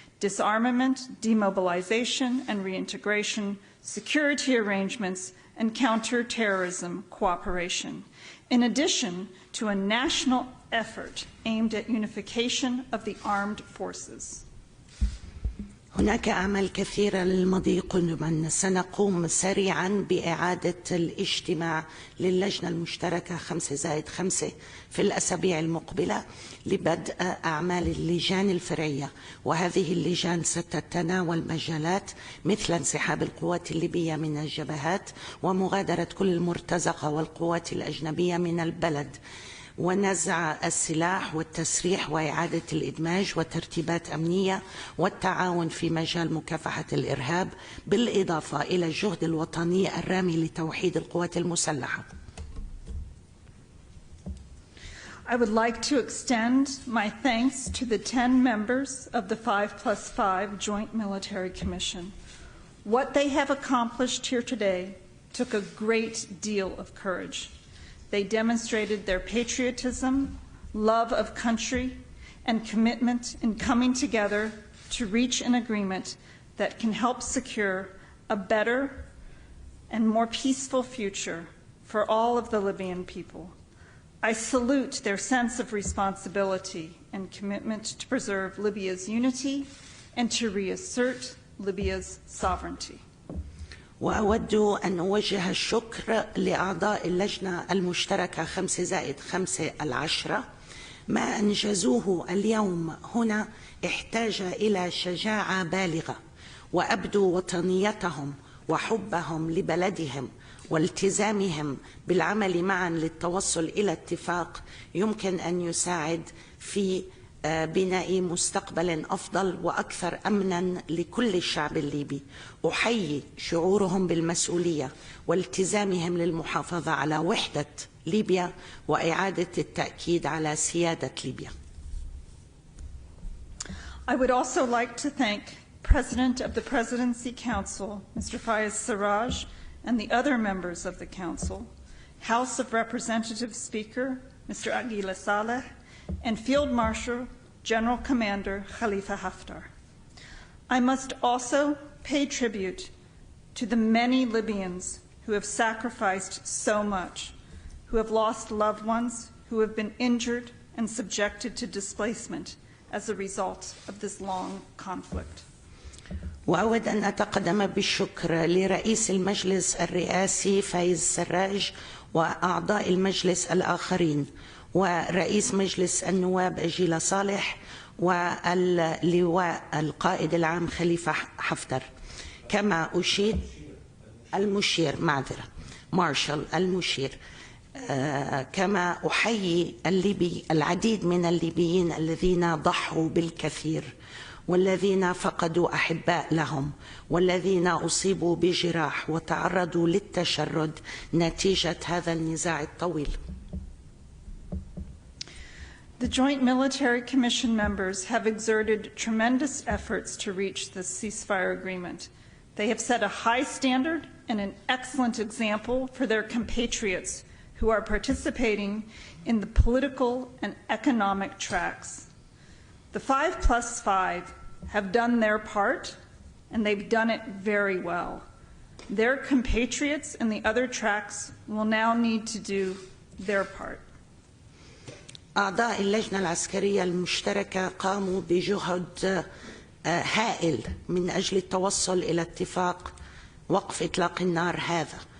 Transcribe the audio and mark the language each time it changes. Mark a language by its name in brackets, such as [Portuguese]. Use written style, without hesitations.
[English] disarmament, demobilization and reintegration, security arrangements, and counter-terrorism cooperation, in addition to a national effort aimed at unification of the armed forces. [Arabic] هناك أعمال كثيرة للمضي قدما. سنقوم سريعا بإعادة الاجتماع للجنة المشتركة 5+5 في الأسابيع المقبلة لبدء أعمال اللجان الفرعية، وهذه اللجان ستتناول مجالات مثل انسحاب القوات الليبية من الجبهات ومغادرة كل المرتزقة والقوات الأجنبية من البلد، ونزع السلاح والتسريح وإعادة الإدماج وترتيبات أمنية والتعاون في مجال مكافحة الإرهاب، بالإضافة إلى الجهد الوطني الرامي لتوحيد القوات المسلحة. [English] I would like to extend my thanks to the 10 members of the 5+5 Joint Military Commission. What they have accomplished here today took a great deal of courage. They demonstrated their patriotism, love of country, and commitment in coming together to reach an agreement that can help secure a better and more peaceful future for all of the Libyan people. I salute their sense of responsibility and commitment to preserve Libya's unity and to reassert Libya's sovereignty. وأود أن أوجه الشكر لأعضاء اللجنة المشتركة 5+5 ما أنجزوه اليوم هنا احتاج إلى شجاعة بالغة، وأبدوا وطنيتهم وحبهم لبلدهم والتزامهم بالعمل معا للتوصل إلى اتفاق يمكن أن يساعد في بناء مستقبل أفضل وأكثر أمنا لكل الشعب الليبي. أحيي شعورهم بالمسؤولية والتزامهم للمحافظة على وحدة ليبيا وإعادة التأكيد على سيادة ليبيا. I would also like to thank President of the Presidency Council, Mr. Fayez Sarraj, and the other members of the Council, House of Representatives Speaker, Mr. Aguila Saleh, and Field Marshal General Commander Khalifa Haftar. I must also pay tribute to the many Libyans who have sacrificed so much, who have lost loved ones, who have been injured and subjected to displacement as a result of this long conflict. [Arabic] وأود أن أتقدم بالشكر لرئيس المجلس الرئاسي فايز سراج وأعضاء المجلس الآخرين، ورئيس مجلس النواب أجيلا صالح واللواء القائد العام خليفة حفتر. كما أشيد المشير مارشال المشير. كما أحيي العديد من الليبيين الذين ضحوا بالكثير والذين فقدوا أحباء لهم والذين أصيبوا بجراح وتعرضوا للتشرد نتيجة هذا النزاع الطويل. [English] The Joint Military Commission members have exerted tremendous efforts to reach this ceasefire agreement. They have set a high standard and an excellent example for their compatriots who are participating in the political and economic tracks. The 5+5 have done their part, and they've done it very well. Their compatriots in the other tracks will now need to do their part. [Arabic] أعضاء اللجنة العسكرية المشتركة قاموا بجهد هائل من أجل التوصل إلى اتفاق وقف إطلاق النار هذا.